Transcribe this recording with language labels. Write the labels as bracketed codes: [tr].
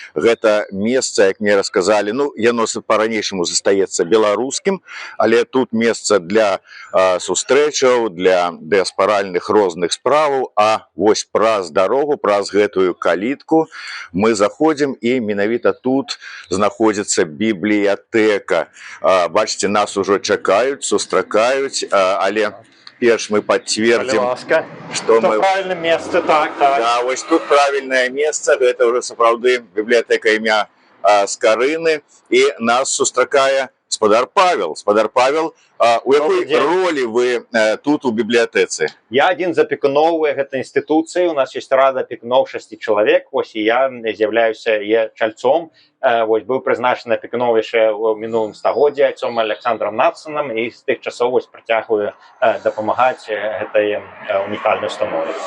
[be] Гэта месца, як мне расказалі, ну, яно па-ранейшаму застаецца беларускім, але тут месца для сустрэчаў, для дыяспаральных розных справаў, а вось праз дарогу, праз гэтую калітку мы заходзім, і менавіта тут знаходзіцца бібліятэка. Бачыце, нас ужо чакаюць, сустракаюць, але перш [ru] мы подтвердим, что мы... правильное место, так. Да, вот тут правильное место, это уже сапраўды библиотека імя Скарыны, и [be] нас сустракае спадар Павел. Спадар Павел, у якой роли вы тут у библиотецы? Я один з апекуноў гэтай інстытуцыі, у нас есть рада апекуноў 6 чалавек, вось, і я з'яўляюся чальцом. Вось, быў прызначаны апекуноў яшчэ ў мінулым стагоддзі айцом Александром Натсонам, і з тых часоў вось працягваю дапамагаць гэтай унікальнай установе.